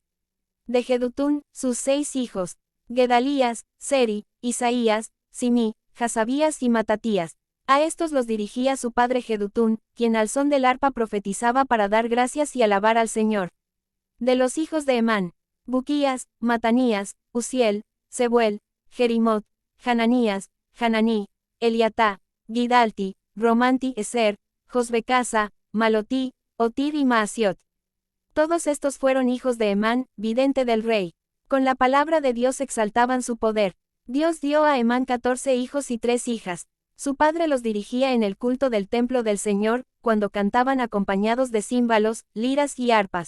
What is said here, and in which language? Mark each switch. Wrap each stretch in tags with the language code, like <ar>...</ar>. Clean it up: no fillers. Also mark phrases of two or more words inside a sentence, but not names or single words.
<es>De Jedutún, sus 6 hijos, Gedalías, Seri, Isaías, Simí, Jasabías y Matatías. A estos los dirigía su padre Jedutún, quien al son del arpa profetizaba para dar gracias y alabar al Señor. De los hijos de Emán, Buquías, Matanías, Uziel, Sebuel, Jerimot, Hananías, Hananí, Eliatá, Gidalti, Romanti Eser, Josbecasa, Malotí, Otir y Maasiot. Todos estos fueron hijos de Emán, vidente del rey. Con la palabra de Dios exaltaban su poder. Dios dio a Emán 14 hijos y 3 hijas. Su padre los dirigía en el culto del templo del Señor, cuando cantaban acompañados de címbalos, liras y arpas.</es>